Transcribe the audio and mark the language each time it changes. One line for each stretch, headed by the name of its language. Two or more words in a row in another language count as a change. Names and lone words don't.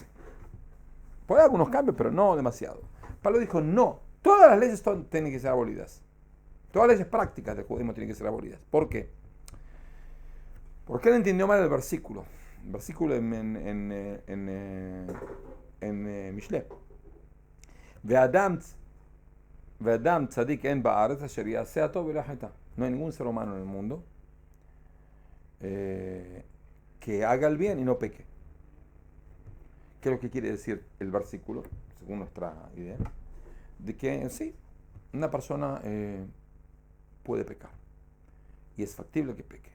Spanish: Puede haber algunos cambios, pero no demasiado. Pablo dijo, no, todas las leyes tienen que ser abolidas. Todas las leyes prácticas del judaísmo tienen que ser abolidas. ¿Por qué? Porque él entendió mal el versículo. El versículo en Mishle.
Hebrew: ואדם צדיק אין בארץ אשר יעשה טוב ולא יחטא.
Spanish: No hay ningún ser humano en el mundo que haga el bien y no peque. ¿Qué es lo que quiere decir el versículo, según nuestra idea? De que sí, una persona puede pecar y es factible que peque.